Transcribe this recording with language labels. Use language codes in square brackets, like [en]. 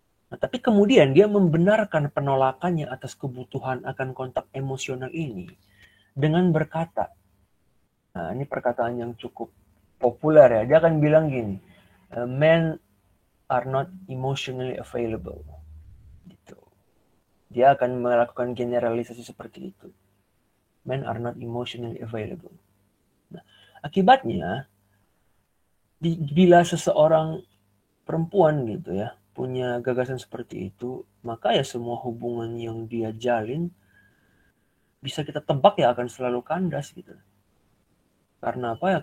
[id] Nah, tapi kemudian dia membenarkan penolakannya atas kebutuhan akan kontak emosional ini dengan berkata, nah ini perkataan yang cukup populer ya, dia akan bilang gini, [en] men are not emotionally available. [id] Gitu. Dia akan melakukan generalisasi seperti itu. [en] Men are not emotionally available. [id] Nah, akibatnya, bila seseorang perempuan gitu ya, punya gagasan seperti itu, maka ya semua hubungan yang dia jalin bisa kita tebak ya akan selalu kandas gitu. Karena apa ya?